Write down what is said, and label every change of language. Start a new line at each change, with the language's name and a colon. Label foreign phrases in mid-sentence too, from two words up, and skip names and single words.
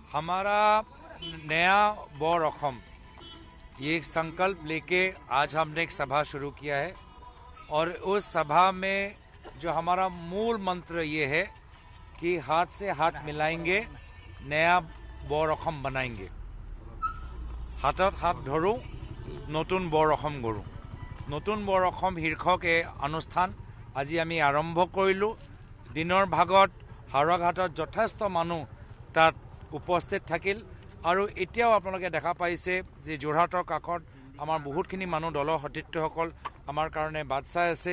Hindi: हमारा नया बौर असम ये एक संकल्प लेके आज हमने एक सभा शुरू किया है और उस सभा में जो हमारा मूल मंत्र ये है कि हाथ से हाथ मिलाएंगे, नया बौर असम बनाएंगे।
Assamese: হাতত হাত ধৰোঁ, নতুন বৰ অসম গঢ়োঁ। নতুন বৰ অসম শীৰ্ষক এই অনুষ্ঠান আজি আমি আৰম্ভ কৰিলোঁ। দিনৰ ভাগত হাৰুৱাঘাটত যথেষ্ট মানুহ তাত উপস্থিত থাকিল আৰু এতিয়াও আপোনালোকে দেখা পাইছে যে যোৰহাটৰ কাষত আমাৰ বহুতখিনি মানুহ দলৰ সতীৰ্থসকল আমাৰ কাৰণে বাট চাই আছে।